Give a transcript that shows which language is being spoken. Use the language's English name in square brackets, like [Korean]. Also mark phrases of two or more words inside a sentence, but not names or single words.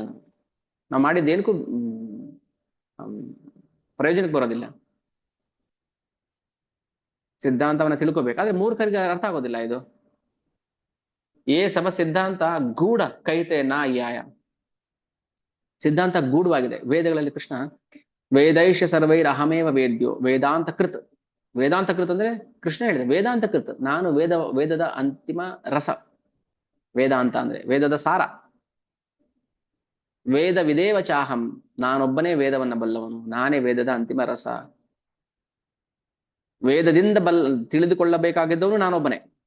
[Kannada] ನಮ್ಗೆ ನಾವು ಮಾಡಿದ್ದೇನಕ್ಕೂ ಪ್ರಯೋಜನಕ್ಕೆ ಬರೋದಿಲ್ಲ. ಸಿದ್ಧಾಂತವನ್ನ ತಿಳ್ಕೋಬೇಕಾದ್ರೆ ಮೂರ್ಖರಿಗೆ ಅರ್ಥ ಆಗೋದಿಲ್ಲ ಇದು. ಏ ಸಮ ಸಿದ್ಧಾಂತ ಗೂಢ ಕೈತೆ ನಾ ಯಾಯ. ಸಿದ್ಧಾಂತ ಗೂಢವಾಗಿದೆ. ವೇದಗಳಲ್ಲಿ [Sanskrit] ಕೃಷ್ಣ ವೇದೈಷ ಸರ್ವೈರ್ ಅಹಮೇವ ವೇದ್ಯೋ ವೇದಾಂತ ಕೃತ್. ವೇದಾಂತ ಕೃತ್ [Kannada] ಅಂದ್ರೆ ಕೃಷ್ಣ ಹೇಳಿದೆ [Sanskrit] ವೇದಾಂತ ಕೃತ್, [Kannada] ನಾನು ವೇದದ ಅಂತಿಮ ರಸ. ವೇದಾಂತ ಅಂದ್ರೆ ವೇದದ ಸಾರ. [Sanskrit] ವೇದ ವಿದೇವ ಚಾಹಂ, [Kannada] ನಾನೊಬ್ಬನೇ ವೇದವನ್ನ ಬಲ್ಲವನು, ನಾನೇ ವೇದದ ಅಂತಿಮ ರಸ. ವೇದದಿಂದ ತಿಳಿದುಕೊಳ್ಳಬೇಕಾಗಿದ್ದವನು ನಾನೊಬ್ಬನೇ.